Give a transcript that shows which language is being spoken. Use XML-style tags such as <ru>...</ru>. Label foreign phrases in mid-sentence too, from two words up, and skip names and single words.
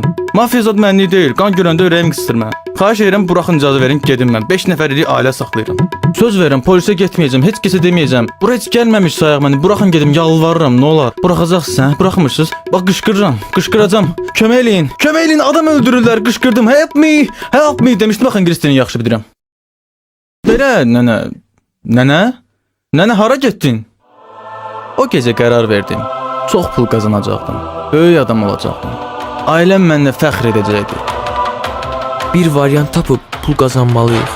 <az>Mafiya zad mənlik deyil. Qan görəndə ürəyim qısır mən. Xahiş edirəm, buraxın icazə verin, gedim mən. 5 nəfərlik ailə saxlayıram. Söz verirəm, polisə getməyəcəm, heç kəsə deməyəcəm. Bura heç gəlməmiş sayaq məni. Buraxın gedim, yalvarıram, nə olar? Buraxacaqsınız, hə? Buraxmırsınız? Bax qışqırıram, qışqıracam. Kömək eləyin. Kömək eləyin, adam öldürürlər. Qışqırdım.</az> <en>Help me, help me demişdim.</en> <az>Baxın, ingilis dilini yaxşı bilirəm. Belə nənə. Nənə? Nənə hara getdin? O gecə qərar verdim. Çox pul qazanacaqdım. Böyük adam olacaqdım. Ailəm mənlə fəxr edəcəkdi. Bir variant tapıb pul qazanmalıyıq.</az>